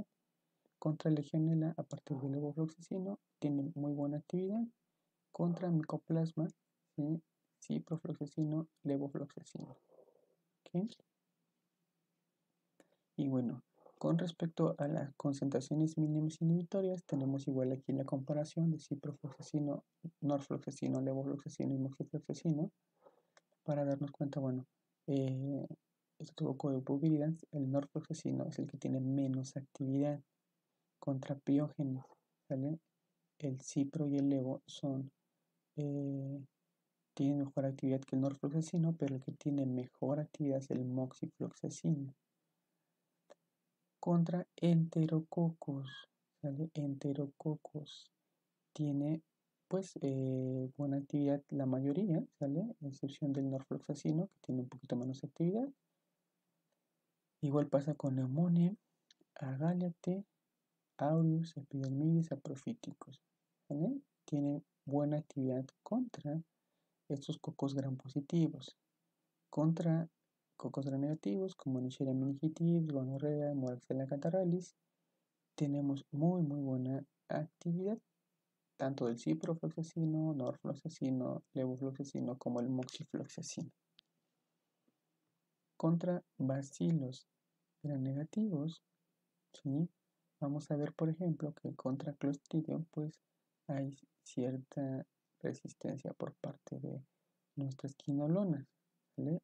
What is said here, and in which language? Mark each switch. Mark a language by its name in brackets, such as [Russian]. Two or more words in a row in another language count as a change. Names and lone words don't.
[Spanish] Contra legionela, a partir del levofloxacino, tiene muy buena actividad. Contra micoplasma, ¿sí? Ciprofloxacino, levofloxacino. ¿Okay? Y bueno, con respecto a las concentraciones mínimas inhibitorias, tenemos igual aquí la comparación de ciprofloxacino, norfloxacino, levofloxacino y moxifloxacino para darnos cuenta, bueno, este poco de Boviridae, el norfloxacino es el que tiene menos actividad contra piógenes, ¿vale? El cipro y el levo tienen mejor actividad que el norfloxacino, pero el que tiene mejor actividad es el moxifloxacino. Contra enterococcus, ¿vale? Enterococcus tiene pues buena actividad la mayoría, ¿sale? A excepción del norfloxacino, que tiene un poquito menos actividad. Igual pasa con neumonía, Agálate, aureus, epidermidis, aprofíticos, ¿vale? Tiene buena actividad contra estos cocos gram positivos. Contra cocos gram negativos, como Neisseria meningitis, gonorrea, Morchella catarrhalis, tenemos muy buena actividad, tanto del ciprofloxacino, norfloxacino, levofloxacino como el moxifloxacino. Contra bacilos gram negativos, ¿sí? Vamos a ver, por ejemplo, que contra Clostridium, pues hay cierta resistencia por parte de nuestras quinolonas, ¿vale?